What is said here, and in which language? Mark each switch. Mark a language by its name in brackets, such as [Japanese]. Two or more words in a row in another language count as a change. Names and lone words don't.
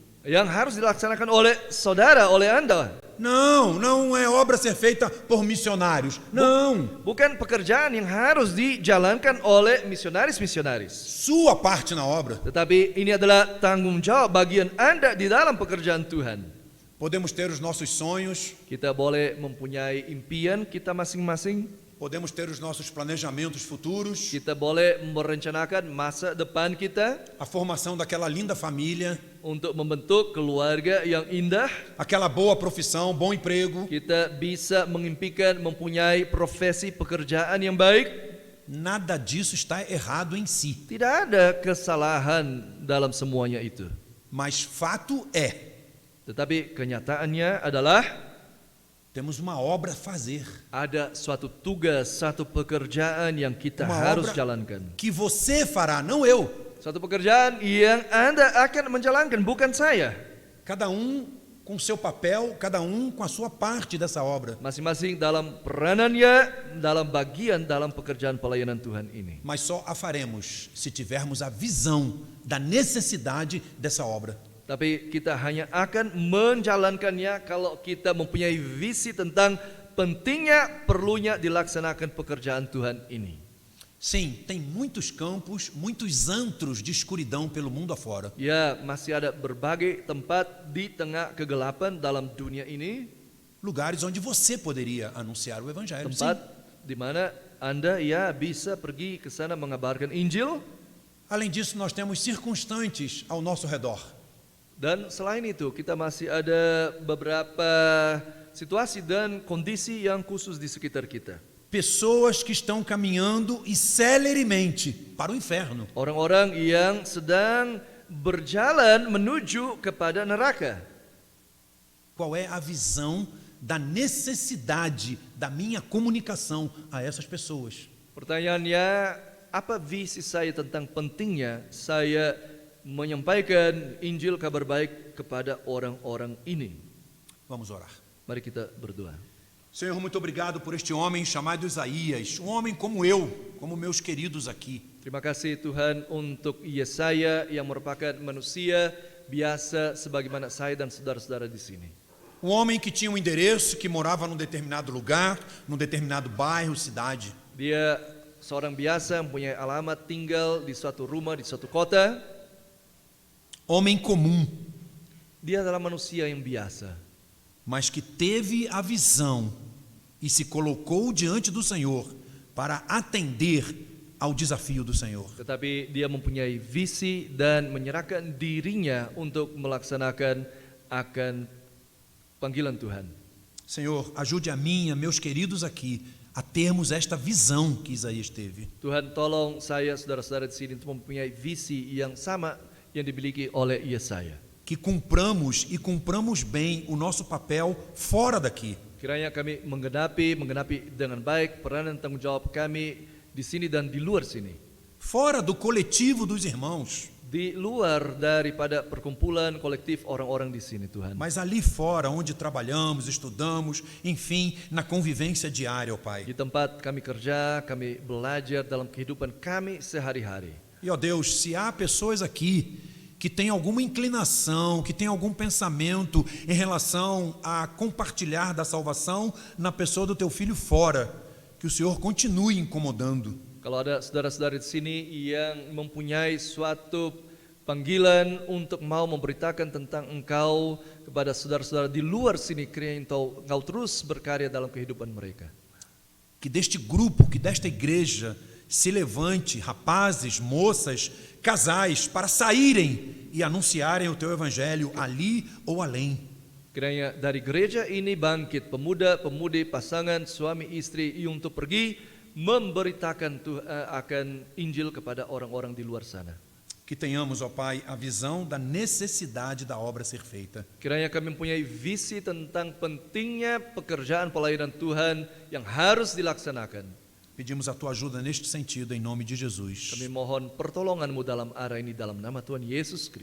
[Indonesian] Yang harus dilaksanakan oleh saudara, oleh Anda. [Portuguese] Não, não é obra ser feita por missionários. Não. [Indonesian] Bukan pekerjaan yang harus dijalankan oleh misionaris-misionaris. [Portuguese] Sua parte na obra. [Indonesian] Tetapi ini adalah tanggung jawab bagian Anda di dalam pekerjaan Tuhan. [Portuguese] Podemos ter os nossos sonhos, [Indonesian] Kita boleh mempunyai impian kita masing-masing. [Portuguese] podemos ter os nossos planejamentos futuros, [Indonesian] Kita boleh merencanakan masa depan kita [Portuguese] a formação daquela linda família, [Indonesian] untuk membentuk keluarga yang indah. [Portuguese] aquela boa profissão, bom emprego. [Indonesian] Kita bisa mengimpikan mempunyai profesi pekerjaan yang baik. [Portuguese] Nada disso está errado em si. [Indonesian] Tidak ada kesalahan dalam semuanya itu. [Portuguese] Mas fato é, [Indonesian] Tetapi kenyataannya adalah [Portuguese] temos uma obra a fazer. [Indonesian] ada suatu tugas, satu pekerjaan yang kita [Portuguese] Uma [Indonesian] harus [Portuguese] obra [Indonesian] jalankan. [Portuguese] que você fará, não eu. [Indonesian] Suatu pekerjaan yang Anda akan menjalankan, bukan saya. [Portuguese] Cada com seu papel, cada com a sua parte dessa obra. [Indonesian] Masing-masing dalam peranannya, dalam bagian dalam pekerjaan pelayanan Tuhan ini. [Portuguese] Mas só a faremos se tivermos a visão da necessidade dessa obra. [Indonesian] Tapi kita hanya akan menjalankannya kalau kita mempunyai visi tentang pentingnya, perlunya dilaksanakan pekerjaan Tuhan ini. [Portuguese] Sim, tem muitos campos, muitos antros de escuridão pelo mundo afora. [Indonesian] Ya, masih ada berbagai tempat di tengah kegelapan dalam dunia ini, [Portuguese] Lugares onde você poderia anunciar o evangelho. Sim. [Indonesian] tempat di mana Anda ya bisa pergi ke sana mengabarkan Injil. [Portuguese] Além disso, nós temos circunstantes ao nosso redor. [Indonesian] Dan selain itu, kita masih ada beberapa situasi dan kondisi yang khusus di sekitar kita. [Portuguese] Pessoas que estão caminhando e celeremente para o inferno. [Indonesian] Orang-orang yang sedang berjalan menuju kepada neraka. [Portuguese] Qual é a visão da necessidade da minha comunicação a essas pessoas? [Indonesian] Pertanyaannya, apa visi saya tentang pentingnya saya menyampaikan Injil kabar baik kepada orang-orang ini? [Portuguese] Vamos orar. [Indonesian] Mari kita berdoa. [Portuguese] Senhor, muito obrigado por este homem chamado Isaías, um homem como eu, como meus queridos aqui. [Indonesian] Terima kasih Tuhan untuk Yesaya yang merupakan manusia biasa sebagaimana saya dan saudara-saudara di sini. [Portuguese] Um homem que tinha um endereço, que morava num determinado lugar, num determinado bairro, cidade. [Indonesian] Dia seorang biasa mempunyai alamat tinggal di suatu rumah, di suatu kota. [Portuguese] Homem comum, [Indonesian] Dia adalah manusia yang biasa, [Portuguese] mas que teve a visão e se colocou diante do Senhor para atender ao desafio do Senhor. [Indonesian] tetapi dia mempunyai visi dan menyerahkan dirinya untuk melaksanakan akan panggilan Tuhan. [Portuguese] Senhor, ajude a mim e a meus queridos aqui a termos esta visão que Isaías teve. [Indonesian] Tuhan tolong saya, saudara-saudara di sini untuk mempunyai visi yang sama yang dimiliki oleh Yesaya. [Portuguese] Que cumpramos e cumpramos bem o nosso papel fora daqui. [Indonesian] Kiranya kami menggenapi dengan baik peranan tanggung jawab kami di sini dan di luar sini. [Portuguese] Fora do coletivo dos irmãos, [Indonesian] Di luar daripada perkumpulan kolektif orang-orang di sini, Tuhan. [Portuguese] mas ali fora, onde trabalhamos, estudamos, enfim, na convivência diária, ó Pai. [Indonesian] Di tempat kami kerja, kami belajar dalam kehidupan kami sehari-hari. [Portuguese] E, ó Deus, se há pessoas aqui que têm alguma inclinação, que têm algum pensamento em relação a compartilhar da salvação na pessoa do Teu Filho fora, que o Senhor continue incomodando. [Indonesian] Kalau ada saudara-saudara di sini yang mempunyai suatu panggilan untuk mau memberitakan tentang Engkau kepada saudara-saudara di luar sini, kiranya Engkau terus berkarya dalam kehidupan mereka. [Portuguese] Que deste grupo, que desta igreja se levante rapazes, moças, casais para saírem e anunciarem o Teu Evangelho ali ou além. [Indonesian] Kiranya dari gereja ini bangkit pemuda-pemudi, pasangan, suami istri untuk pergi memberitakan akan Injil kepada orang-orang di luar sana. [Portuguese] Que tenhamos, ó Pai, a visão da necessidade da obra ser feita. [Indonesian] Kiranya kami mempunyai visi tentang pentingnya pekerjaan pelayanan Tuhan yang harus dilaksanakan. [Portuguese] Pedimos a Tua ajuda neste sentido, em nome de Jesus. [Indonesian] Kami mohon pertolongan-Mu dalam arah ini dalam nama Tuhan Yesus Kristus.